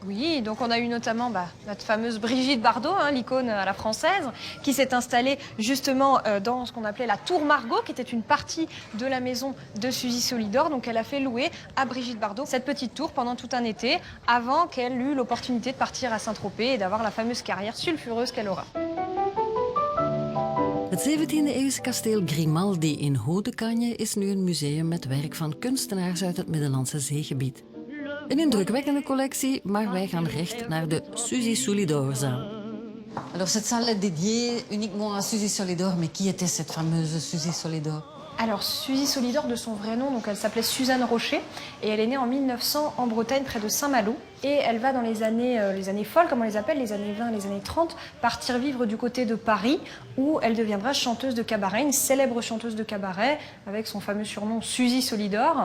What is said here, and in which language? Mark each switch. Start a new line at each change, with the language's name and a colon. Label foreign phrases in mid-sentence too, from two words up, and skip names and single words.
French: Oui, donc on a eu notamment notre fameuse Brigitte Bardot, l'icône à la française, qui s'est installée justement dans ce qu'on appelait la Tour Margot, qui était une partie de la maison de Suzy Solidor. Donc elle a fait louer à Brigitte Bardot cette petite tour pendant tout un été, avant qu'elle eût l'opportunité de partir à Saint-Tropez et d'avoir la fameuse carrière sulfureuse qu'elle aura.
Dutch: Het 17e-eeuwse kasteel Grimaldi in Haut-de-Cagnes is nu een museum met werk van kunstenaars uit het Middellandse zeegebied. Een indrukwekkende collectie, maar wij gaan recht naar de Suzy Solidor-zaal.
French: Alors cette salle est dédiée uniquement à Suzy Solidor, mais qui était cette fameuse Suzy Solidor? Alors, Suzy Solidor, de son vrai nom, donc elle s'appelait Suzanne Rocher, et elle est née en 1900 en Bretagne, près de Saint-Malo. Et elle va dans les années folles, comme on les appelle, les années 20, les années 30, partir vivre du côté de Paris, où elle deviendra chanteuse de cabaret, une célèbre chanteuse de cabaret, avec son fameux surnom Suzy Solidor.